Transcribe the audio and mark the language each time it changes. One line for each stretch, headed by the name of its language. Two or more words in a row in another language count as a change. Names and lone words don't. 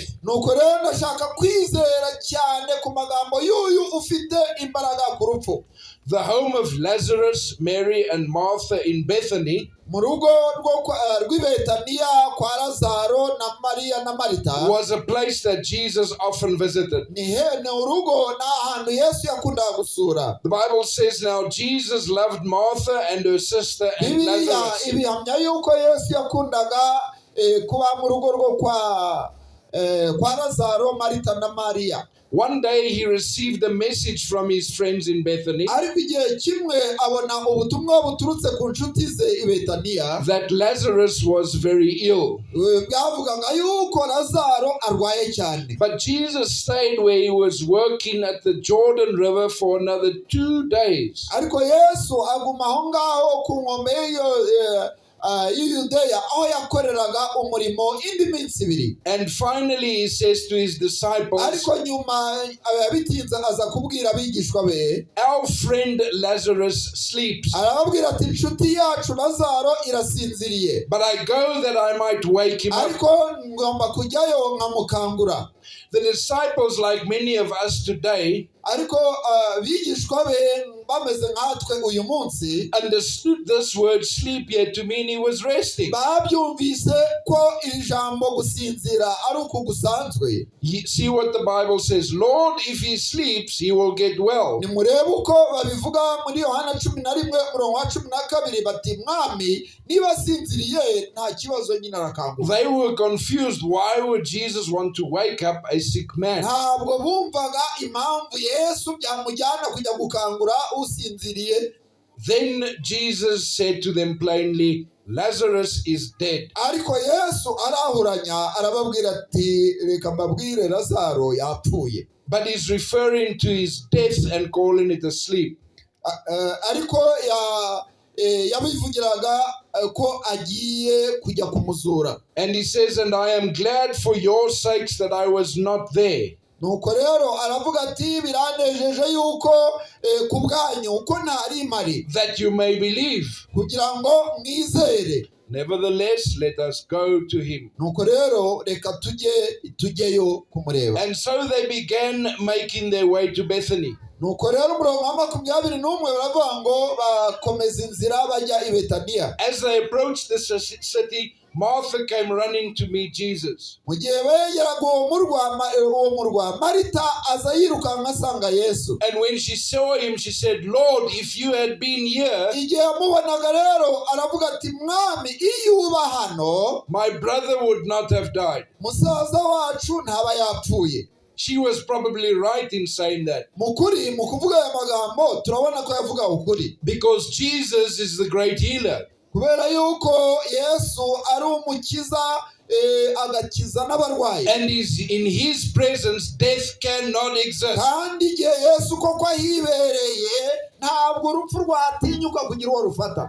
Kinyarwanda: nuko rero ndashaka kwizera cyane ku magambo y'uyu ufite imbaraga ku rupfu.
English: The home of Lazarus, Mary, and Martha in Bethany
Kinyarwanda: mu rugo rw'i Betaniya kwa Lazaro na Mariya na Marita
English: was a place that Jesus often visited.
Kinyarwanda: ni urugo n'ahantu Yesu yakundaga gusura.
English: The Bible says now Jesus loved Martha and her sister and
Kinyarwanda: Bibiliya
English: Lazarus.
Kinyarwanda: ibihamya yuko Yesu yakundaga kuba mu rugo rwo kwa Lazaro, Marita na Mariya.
English: One day he received a message from his friends in Bethany
Kinyarwanda: ariko igihe kimwe abona ubutumwa buturutse ku nshuti ze i Betaniya
English: that Lazarus was very ill.
Kinyarwanda: bwavugaga yuko Lazaro arwaye cyane.
English: But Jesus stayed where he was working at the Jordan River for another 2 days.
Kinyarwanda: ariko Yesu aguma aho ngaho ku nkombe y'Yudeya aho yakoreraga umurimo indi minsi 2.
English: And finally he says to his disciples,
Kinyarwanda: ariko nyuma bitinze aza kubwira abigishwa be,
English: our friend Lazarus sleeps,
Kinyarwanda: arababwira ati inshuti yacu Lazaro irasinziriye,
English: but I go that I might wake him up.
Kinyarwanda: ariko ngomba kujyayo nkamukangura.
English: The disciples, like many of us today,
Kinyarwanda: ariko abigishwa be bameze nkatwe uyu munsi
English: understood this word sleep here to mean he was resting.
Kinyarwanda: babyumvise ko iri jambo gusinzira ari uku gusanzwe.
English: See what the Bible says, Lord, if he sleeps, he will get well.
Kinyarwanda: nimurebe uko babivuga muri Yohana 11:12 bati mwami niba asinziriye nta kibazo nyine arakanguka.
English: They were confused. Why would Jesus want to wake up a sick man?
Kinyarwanda: ntabwo bumvaga impamvu Yesu byamujyana kujya gukangura usinziriye.
English: Then Jesus said to them plainly, Lazarus is dead.
Kinyarwanda: ariko Yesu arahuranya arababwira ati reka mbabwire Lazaro yapfuye.
English: But he's referring to his death and calling it a sleep.
Kinyarwanda: ariko yabivugiraga ko agiye kujya kumuzura.
English: And he says, and I am glad for your sakes that I was not there.
Kinyarwanda: nuko rero aravuga ati biranejeje yuko ku bwanyu uko ntari mari,
English: That you may believe.
Kinyarwanda: kugira ngo mwizere.
English: Nevertheless, let us go to him.
Kinyarwanda: nuko rero reka tujyeyo kumureba.
English: And so they began making their way to Bethany.
Kinyarwanda: nuko rero umurongo wa 21 baravuga ngo bakomeza inzira bajya i Betaniya.
English: As they approached the city, Martha came running to meet Jesus.
Kinyarwanda: mu gihe begeraga uwo murwa Marita aza yirukanka asanga Yesu.
English: And when she saw him, she said, Lord, if you had been here,
Kinyarwanda: igihe yamubonaga rero aravuga ati mwami iyo uba hano
English: my brother would not have died.
Kinyarwanda: musaza wacu ntaba yapfuye.
English: She was probably right in saying that.
Kinyarwanda: mukuri mu kuvuga aya magambo turabona ko yavuga ukuri,
English: Because Jesus is the great healer.
Kinyarwanda: kubera yuko Yesu ari umukiza agakiza n'abarwayi.
English: And in his presence death cannot exist.
Kinyarwanda: Kandi igihe Yesu koko ahibereye ntabwo urupfu rwatinyuka kugira uwo rufata.